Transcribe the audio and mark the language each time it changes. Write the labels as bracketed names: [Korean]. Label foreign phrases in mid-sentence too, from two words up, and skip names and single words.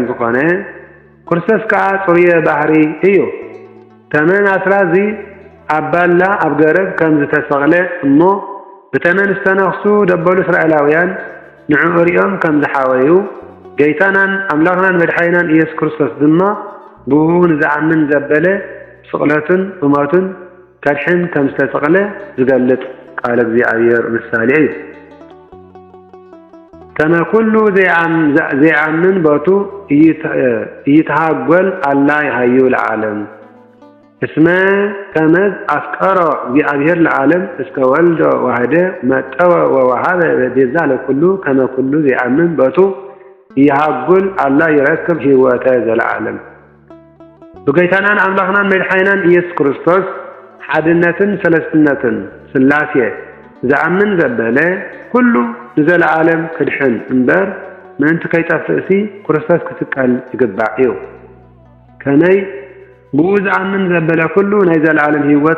[Tigrinya] ዝኾነ ክርስቶስ ከዓ ጽሩየ ባህሪ እዩ። ተመን ኣስራዚ ኣብ ባላ ኣብ ገረብ ከም ዝተሰቕለ እሞ ብተመን ዝተነኽሱ ደበሉ እስራኤላውያን ንዕኡ ሪኦም ከም ዝሓወዩ ጌታናን ኣምላኽናን መድሓኒናን ኢየሱስ ክርስቶስ ድማ ብኡ ንዝኣምን ዘበለ ስቕለቱን ብሞቱን ከድሕን ከም ዝተሰቕለ ዝገልጥ ቃል እግዚኣብሔር ምሳሌ እዩ። [Geez] ከመ ኩሉ ዘይኣምን ቦቱ እይተሃጐል ኣላ ይሃዩ ለዓለም እስመ ከመዝ ኣፍቀሮ እግዚአብሔር ለዓለም እስከ ወልዶ ዋህደ መጠወ ወወሃበ ቤዛ ለኩሉ ከመ ኩሉ ዘይኣምን ቦቱ ይሃጉል አላ ይረክብ ህይወተ ዘለዓለም። [Tigrinya] ብጌታናን ኣምላኽናን መድሓኒናን ኢየሱስ ክርስቶስ ሓድነትን ሰለስትነትን ስላሴ ዝኣምን ዘበለ ኩሉ ንዘለዓለም ክድሕን እምበር ምእንቲ ከይጠፍእሲ ክርስቶስ ክስቀል ይግባእ እዩ። ከመይ ብኡ ዝኣምን ዘበለ ኩሉ ናይ ዘለዓለም ህይወት